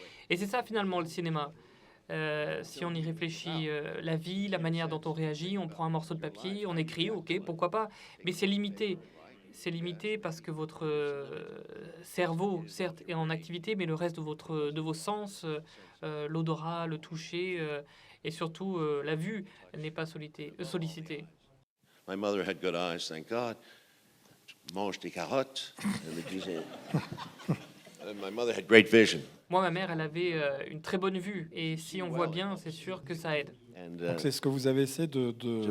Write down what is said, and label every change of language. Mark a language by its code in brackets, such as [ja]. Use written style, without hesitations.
[fr] Et c'est ça finalement le cinéma. Si on y réfléchit, la vie, la manière dont on réagit, on prend un morceau de papier, on écrit, ok, pourquoi pas, mais c'est limité. C'est limité parce que votre cerveau, certes, est en activité, mais le reste de vos sens, l'odorat, le toucher et surtout la vue n'est pas sollicité. [en] My mother had good eyes, thank God. [fr] Mange des carottes. Elle me disait. [en] And my mother had great vision. [fr] Moi, ma mère, elle avait une très bonne vue. Et si on voit bien, c'est sûr que ça aide. [en] And, [fr] Donc c'est ce que vous avez essayé de